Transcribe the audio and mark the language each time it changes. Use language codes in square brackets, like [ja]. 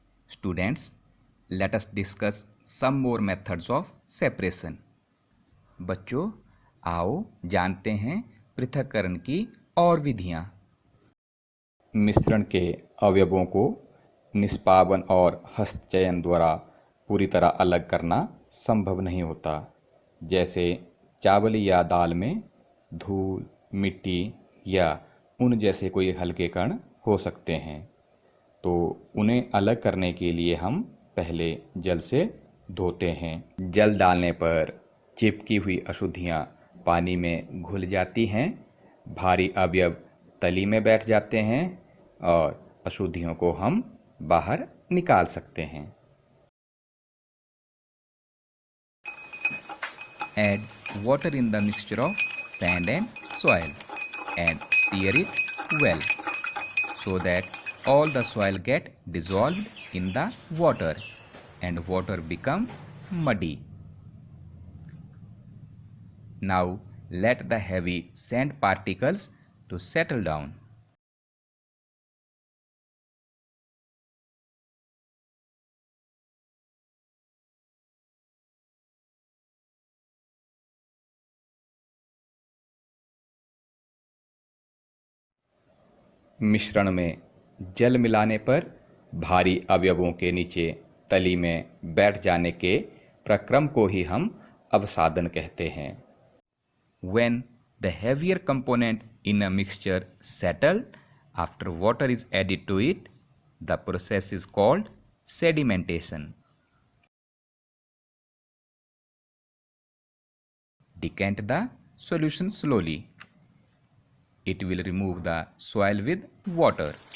[en] Students, let us discuss some more methods of separation. [hi] बच्चों, आओ जानते हैं पृथक्करण की और विधियां। मिश्रण के अवयवों को निष्पावन और हस्तचयन द्वारा पूरी तरह अलग करना संभव नहीं होता। जैसे चावल या दाल में धूल, मिट्टी या ऊन जैसे कोई हल्के कण हो सकते हैं, तो उन्हें अलग करने के लिए हम पहले जल से धोते हैं। जल डालने पर चिपकी हुई अशुद्धियाँ पानी में घुल जाती हैं, भारी अवयव तली में बैठ जाते हैं और अशुद्धियों को हम बाहर निकाल सकते हैं। [en] Add water in the mixture of sand and soil and stir it well so that all the soil get dissolved in the water and water become muddy. Now let the heavy sand particles to settle down. [hi] मिश्रण में जल मिलाने पर भारी अवयवों के नीचे तली में बैठ जाने के प्रक्रम को ही हम अवसादन कहते हैं। [en] When the heavier component in a mixture settled after water is added to it, the process is called sedimentation. Decant the solution slowly. It will remove the soil with water.